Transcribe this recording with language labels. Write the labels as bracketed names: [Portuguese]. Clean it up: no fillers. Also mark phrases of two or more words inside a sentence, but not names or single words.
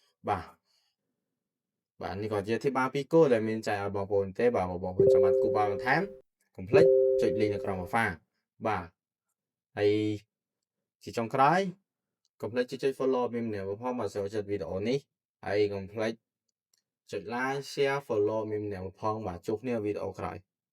[Khmer] នេះក៏ជាអធិប្បាយពីគោលដែលមានចែកឲ្យបងប្អូនទេបងប្អូនចាំបាច់គូបាល់បន្ថែមកុំភ្លេចចុច link នៅក្រោម profile ហើយជាចុងក្រោយកុំភ្លេចចុច follow មានម្នាក់ផងបើចូលចិត្តវីដេអូនេះហើយកុំភ្លេចចុច [English] like share follow [Khmer] មានម្នាក់ផងជួបគ្នាវីដេអូក្រោយ